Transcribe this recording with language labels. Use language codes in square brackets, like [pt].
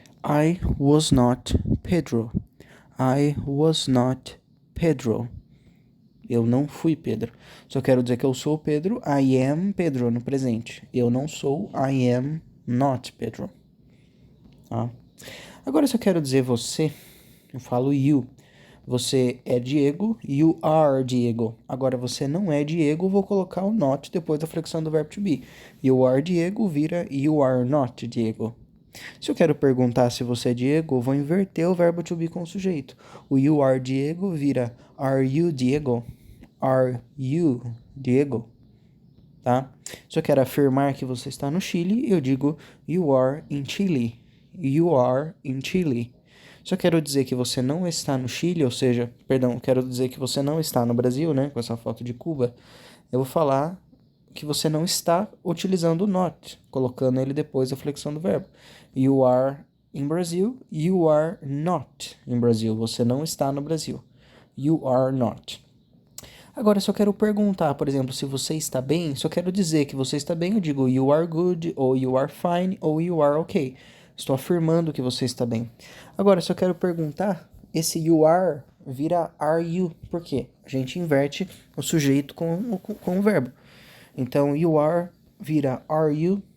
[en] I was not Pedro. I was not Pedro. [pt] Eu não fui Pedro. Se eu quero dizer que eu sou Pedro, [en] I am Pedro [pt] no presente. Eu não sou, [en] I am not Pedro. [pt] Tá? Agora, se eu quero dizer você, eu falo you. Você é Diego, [en] you are Diego. [pt] Agora, você não é Diego, vou colocar o not depois da flexão do verbo to be. [en] You are Diego vira you are not Diego. [pt] Se eu quero perguntar se você é Diego, eu vou inverter o verbo to be com o sujeito. [en] O you are Diego vira are you Diego? Are you Diego? Tá? [pt] Se eu quero afirmar que você está no Chile, eu digo [en] you are in Chile. You are in Chile. [pt] Se eu quero dizer que você não está no Chile, ou seja, perdão, quero dizer que você não está no Brasil, né, com essa foto de Cuba, eu vou falar que você não está utilizando o not, colocando ele depois da flexão do verbo. [en] You are in Brazil, you are not in Brazil. [pt] Você não está no Brasil. [en] You are not. [pt] Agora, se eu quero perguntar, por exemplo, se você está bem, se eu quero dizer que você está bem, eu digo [en] you are good, ou you are fine, ou you are okay. [pt] Estou afirmando que você está bem. Agora, se eu quero perguntar, esse you are vira are you. Por quê? A gente inverte o sujeito com o verbo. [en] Então, you are vira are you.